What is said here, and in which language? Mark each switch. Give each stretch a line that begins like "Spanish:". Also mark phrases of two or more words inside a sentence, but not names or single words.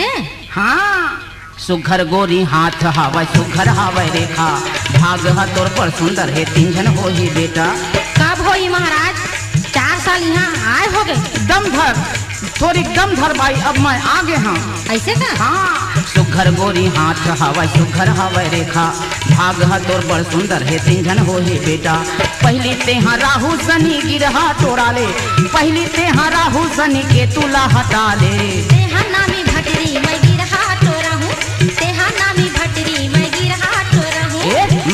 Chhattisgarhi: हाँ सुघर गोरी हाथ हावै सुघर हावै रेखा भाग तोर पर सुंदर है तीन हो ही बेटा कब होई महाराज 4 साल यहाँ आए हो गए दम धर थोड़ी दम धर भाई अब मैं आगे हाँ ऐसे का हाँ सुघर गोरी हाथ हावै सुघर हावै रेखा भाग तोर बड़ सुंदर है तीन हो ही बेटा पहली तेहा राहु सनी गिरहा टोरा ले पहली तेहा राहु सनी के तुला हटा ले तेहा नामी भटरी मैं गिरहा टोरा हूँ तेहा नामी भटरी मैं गिरहा टोरा हूँ